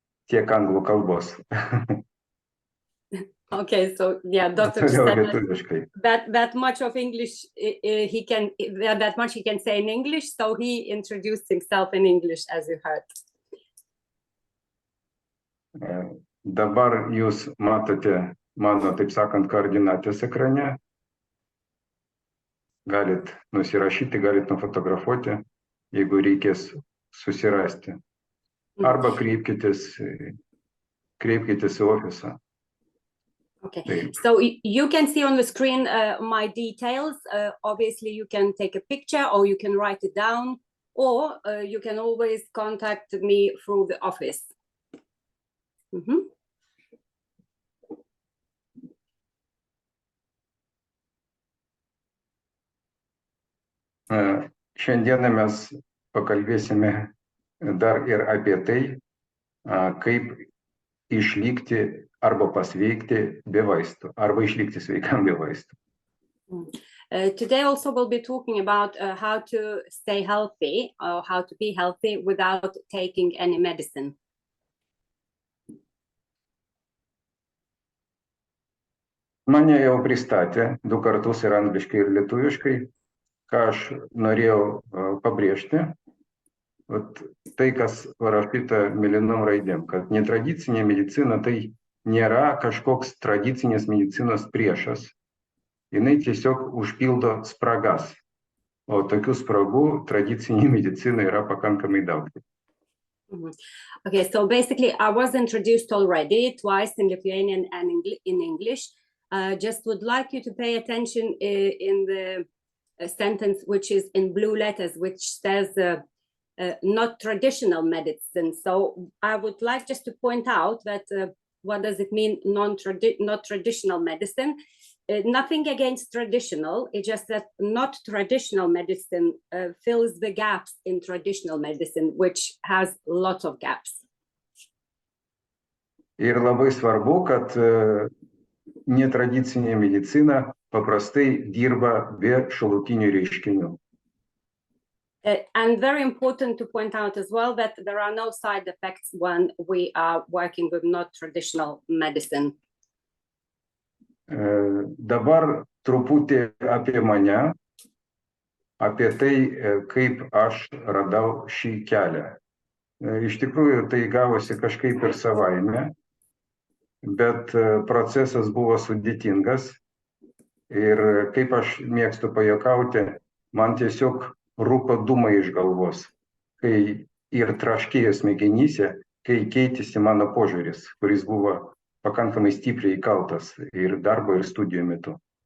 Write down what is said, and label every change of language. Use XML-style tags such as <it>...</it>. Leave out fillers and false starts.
<lt>Tiek anglų kalbos.</lt> <en>Okay, so yeah, Doctor said that much of English he can say in English, so he introduced himself in English, as you heard.</en> <lt>Dabar jūs matote mano, taip sakant, koordinatės ekrane. Galit nusirašyti, galit nufotografuoti, jeigu reikės susirasti. Arba kreipkitės į ofisą.</lt> <en>Okay, so you can see on the screen my details. Obviously, you can take a picture or you can write it down, or you can always contact me through the office.</en> <lt>Šiandieną mes pakalbėsime dar ir apie tai, kaip išlikti arba pasveikti be vaistų, arba išlikti sveikam be vaistų.</lt> <en>Today also we'll be talking about how to stay healthy or how to be healthy without taking any medicine.</en> <lt>Mane jau pristatė 2 kartus ir angliškai, ir lietuviškai, ką aš norėjau pabrėžti. Tai, kas parašyta mėlynom raidėm, kad netradicinė medicina tai nėra kažkoks tradicinės medicinos priešas. Jinai tiesiog užpildo spragas, o tokių spragų tradicinė medicina yra pakankamai daug.</lt> <en>Okay, so basically I was introduced already twice in Lithuanian and in English. Just would like you to pay attention in the sentence which is in blue letters, which says not traditional medicine. So I would like just to point out that what does it mean not traditional medicine? Nothing against traditional, it's just that not traditional medicine fills the gaps in traditional medicine, which has lots of gaps.</en> <lt>Ir labai svarbu, kad netradicinė medicina paprastai dirba be šalutinių reiškinių.</lt> <en>And very important to point out as well that there are no side effects when we are working with not traditional medicine.</en> <lt>Dabar truputį apie mane, apie tai, kaip aš radau šį kelią. Iš tikrųjų, tai gavosi kažkaip ir savaime, bet procesas buvo sudėtingas ir kaip aš mėgstu pajuokauti, man tiesiog rūko dūmai iš galvos, kai ir traškėjo smegenyse, kai keitėsi mano požiūris, kuris buvo pakankamai stipriai įkaltas ir darbo ir studijų metu.</lt>